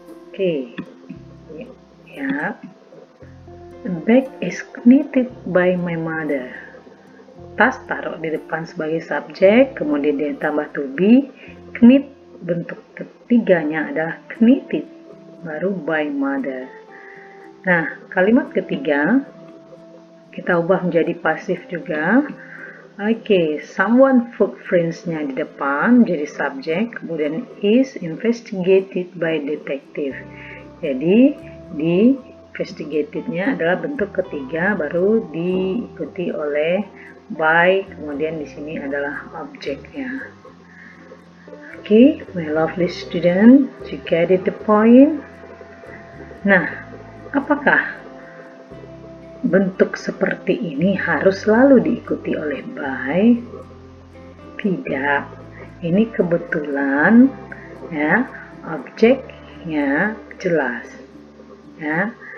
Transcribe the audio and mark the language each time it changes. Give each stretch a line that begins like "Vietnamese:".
English: Oke, ya, a bag is knitted by my mother.
Indonesian: Tas taruh di depan sebagai subjek, kemudian dia tambah to be, knit bentuk ketiganya adalah knitted, baru by mother. Nah, kalimat ketiga kita ubah menjadi pasif juga. Oke, someone footprints-nya di depan jadi subjek, kemudian
English: is investigated by detective.
Indonesian: Jadi di investigated-nya adalah bentuk ketiga, baru diikuti oleh by, kemudian di sini adalah objeknya.
English: Oke, my lovely student, you get it the point?
Indonesian: Nah, apakah bentuk seperti ini harus selalu diikuti oleh by? Tidak. Ini kebetulan ya, objeknya jelas. Ya.